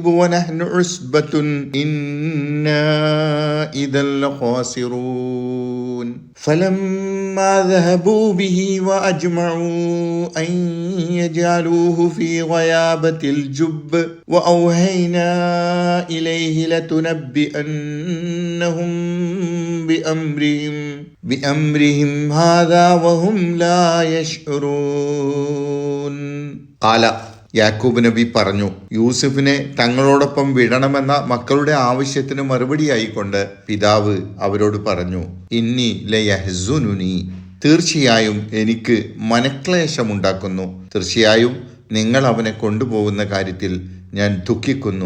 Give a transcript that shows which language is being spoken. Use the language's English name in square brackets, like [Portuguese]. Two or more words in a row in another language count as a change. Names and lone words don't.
[Arabic] ونحن عصبة إنا إذا لخاسرون فلما ذهبوا به وأجمعوا أن يجعلوه في غيابة الجب وأوهينا إليه لتنبئنهم بأمرهم هذا وهم لا يشعرون قال [Malayalam] യാക്കൂബ് നബി പറഞ്ഞു, യൂസുഫിനെ തങ്ങളോടൊപ്പം വിടണമെന്ന മക്കളുടെ ആവശ്യത്തിന് മറുപടിയായിക്കൊണ്ട് പിതാവ് അവരോട് പറഞ്ഞു, [Arabic] إني ليحزنني, [Malayalam] തീർച്ചയായും എനിക്ക് മനക്ലേശമുണ്ടാക്കുന്നു. തീർച്ചയായും നിങ്ങൾ അവനെ കൊണ്ടുപോകുന്ന കാര്യത്തിൽ ഞാൻ ദുഃഖിക്കുന്നു.